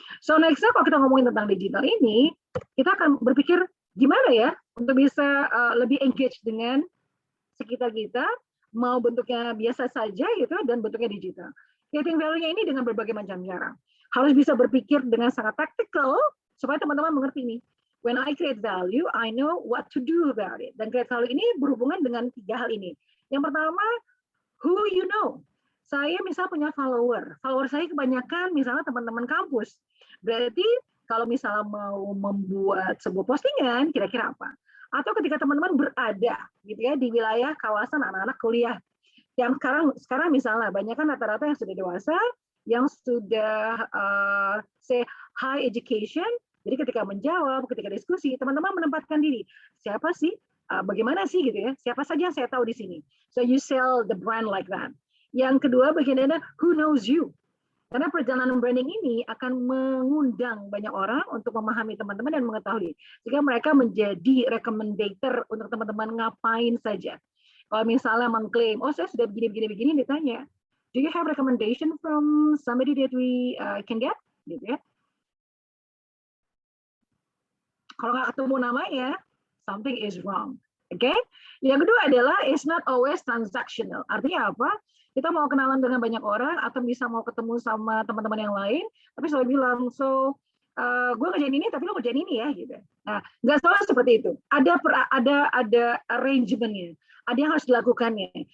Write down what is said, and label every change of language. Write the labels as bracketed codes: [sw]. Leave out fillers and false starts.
[en] So next [id] kalau kita ngomongin tentang digital ini, kita akan berpikir gimana ya untuk bisa lebih engage dengan sekitar kita, mau bentuknya biasa saja gitu dan bentuknya digital. Creating value-nya ini dengan berbagai macam cara. Harus bisa berpikir dengan sangat tactical supaya teman-teman mengerti nih. [en] When I create value, I know what to do about it. [id] Dan create value ini berhubungan dengan 3 hal ini. Yang pertama, [en] who you know. [id] Saya misal punya follower saya kebanyakan misalnya teman-teman kampus. Berarti kalau misalnya mau membuat sebuah postingan, kira-kira apa? Atau ketika teman-teman berada gitu ya di wilayah kawasan anak-anak kuliah. Yang sekarang misalnya banyak kan rata-rata yang sudah dewasa, yang sudah [en] say high education. [id] Jadi ketika menjawab, ketika diskusi, teman-teman menempatkan diri. Siapa sih? Bagaimana sih gitu ya? Siapa saja yang saya tahu di sini. [en] So you sell the brand like that. [id] Yang kedua bagian ada [en] who knows you. [id] Karena perjalanan branding ini akan mengundang banyak orang untuk memahami teman-teman dan mengetahui. Sehingga mereka menjadi recommendator untuk teman-teman ngapain saja. Kalau misalnya mengklaim, oh saya sudah begini, ditanya, [en] do you have recommendation from somebody that we can get? [id] Gitu ya. Kalau nggak ketemu namanya, [en] something is wrong. [id] Oke? Yang kedua adalah [en] it's not always transactional. [id] Artinya apa? Kita mau kenalan dengan banyak orang atau bisa mau ketemu sama teman-teman yang lain, tapi selalu bilang, so gue kerjain ini, tapi lo kerjain ini ya, gitu. Nah, nggak selalu seperti itu. Ada arrangementnya, ada yang harus dilakukannya.